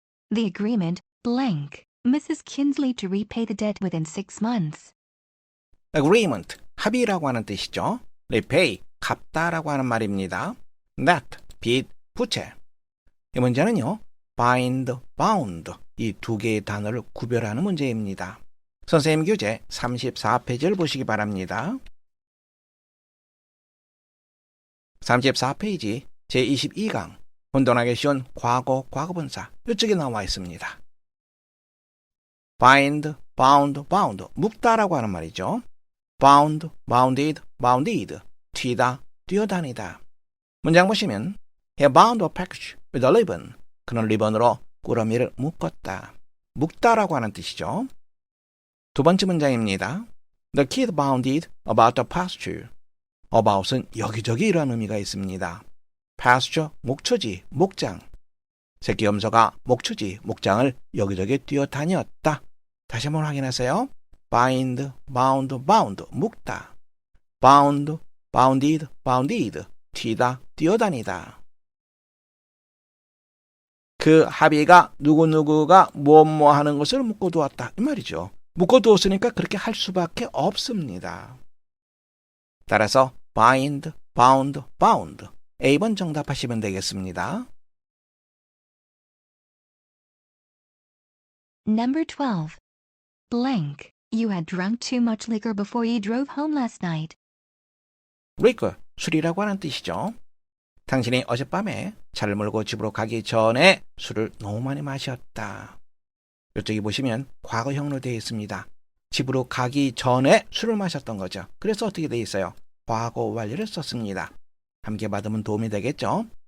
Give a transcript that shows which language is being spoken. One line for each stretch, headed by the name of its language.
English: The agreement, blank, Mrs. Kinsley to repay the debt within 6 months.
Korean: agreement, 합의라고 하는 뜻이죠. repay, 갚다라고 하는 말입니다. that, 빚, 부채. 이 문제는요, bind, bound 이 두 개의 단어를 구별하는 문제입니다. 선생님 교재 34페이지를 보시기 바랍니다. 34페이지 제22강 혼돈하기 쉬운 과거, 과거분사 이쪽에 나와 있습니다. bind, bound, bound 묶다라고 하는 말이죠.
English: bound, bounded, bounded
Korean: 튀다, 뛰어다니다. 문장 보시면
English: He bound a package with a ribbon.
Korean: 그는 리본으로 꾸러미를 묶었다. 묶다라고 하는 뜻이죠. 두 번째 문장입니다.
English: The kid bounded about the pasture.
Korean: about은 여기저기 이런 의미가 있습니다. pasture, 목초지, 목장. 새끼 염소가 목초지, 목장을 여기저기 뛰어다녔다. 다시 한번 확인하세요.
English: bind, bound, bound,
Korean: 묶다.
English: bound, bounded, bounded,
Korean: 튀다, 뛰어다니다. 그 합의가 누구누구가 무엇 하는 것을 묶어두었다. 이 말이죠. 묶어두었으니까 그렇게 할 수밖에 없습니다. 따라서 bind, bound, bound A번 정답하시면 되겠습니다.
English: Number 12. Blank. You had drunk too much liquor before you drove home last night.
Korean: liquor, 술이라고 하는 뜻이죠. 당신이 어젯밤에 차를 몰고 집으로 가기 전에 술을 너무 많이 마셨다. 이쪽에 보시면 과거형으로 되어 있습니다. 집으로 가기 전에 술을 마셨던 거죠. 그래서 어떻게 되어 있어요? 과거 완료를 썼습니다. 함께 받으면 도움이 되겠죠?